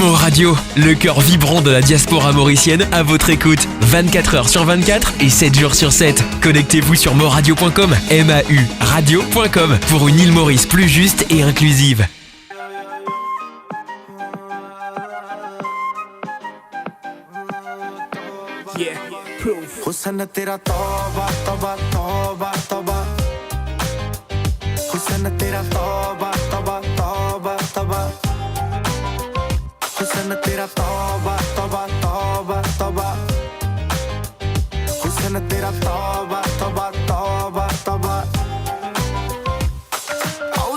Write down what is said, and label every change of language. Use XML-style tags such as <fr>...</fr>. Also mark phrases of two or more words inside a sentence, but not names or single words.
<fr>Radio, le cœur vibrant de la diaspora mauricienne à votre écoute. 24 heures sur 24 et 7 jours sur 7. Connectez-vous sur moradio.com, MAU radio.com pour une île Maurice plus juste et inclusive.</fr> <hi>हुस्न तेरा तौबा तौबा तौबा तौबा हुस्न तेरा तौबा तौबा तौबा तौबा हुस्न तेरा तौबा तौबा तौबा तौबा हुस्न तेरा तौबा तौबा तौबा तौबा आओ</hi>